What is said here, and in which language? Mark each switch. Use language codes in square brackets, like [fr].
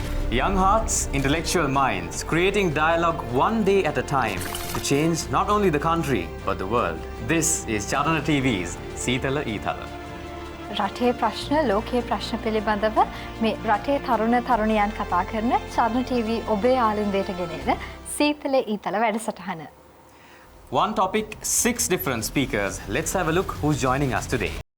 [en] Young hearts, intellectual minds, creating dialogue one day at a time to change not only the country but the world. This is Chatana TV's Seethala Eethala. [si] රටේ ප්‍රශ්න ලෝකයේ ප්‍රශ්න පිළිබඳව මේ රටේ තරුණ තරුණියන් කතා කරන චාරණ TV ඔබේ ආලින්දයට ගෙනෙන සීතල ඊතල වැඩසටහන. [en] One topic, 6 different speakers. Let's have a look who's joining us today.